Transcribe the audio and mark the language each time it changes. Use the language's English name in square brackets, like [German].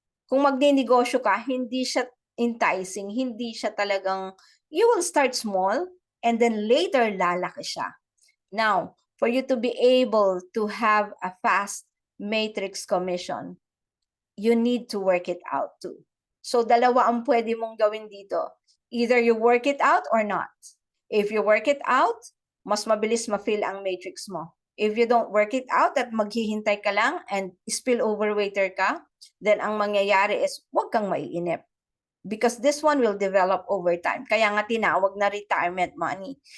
[Filipino] Kung magninegosyo ka, hindi siya enticing, hindi siya talagang, [English] you will start small and then later [Filipino] lalaki siya. [English] Now, for you to be able to have a fast matrix commission, you need to work it out too. [Filipino] So dalawa ang pwede mong gawin dito. [English] Either you work it out or not. If you work it out, [Filipino] mas mabilis ma-fill ang matrix mo. [English] If you don't work it out [Filipino] at maghihintay ka lang [English] and spillover waiter ka, then [Filipino] ang mangyayari [English] is [Filipino] huwag kang maiinip. [English] Because this one will develop over time. [Filipino] Kaya nga tinawag na [English] retirement money.